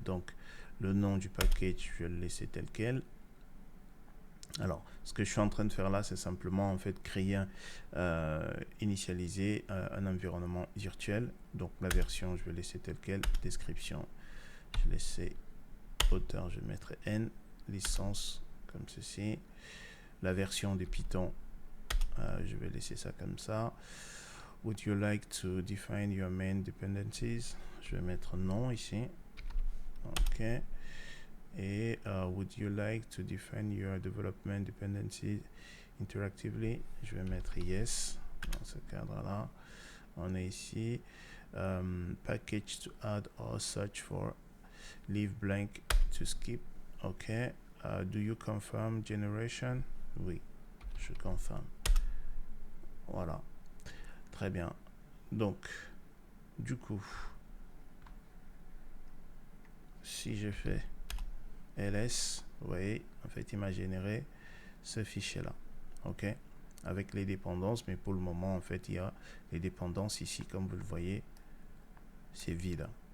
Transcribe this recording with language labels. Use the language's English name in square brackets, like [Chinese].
[French] Donc le nom du package, je vais le laisser tel quel. Alors, ce que je suis en train de faire là, c'est simplement en fait créer, initialiser un environnement virtuel. Donc la version, je vais laisser telle quelle. Description, je vais laisser auteur, je vais mettre n, licence comme ceci. La version de Python, je vais laisser ça comme ça. [English] Would you like to define your main dependencies? [French] Je vais mettre non ici. [English] OK. Et would you like to define your development dependencies interactively? [French] Je vais mettre yes. Dans ce cadre-là, on est ici. [English] Package to add or search for. Leave blank to skip. OK. Do you confirm generation? [French] Oui, je confirme. Voilà. Très bien. Donc, du coup, si je fais ls, vous voyez, en fait, il m'a généré ce fichier-là. OK? Avec les dépendances, mais pour le moment, en fait, il y a les dépendances ici, comme vous le voyez, c'est vide.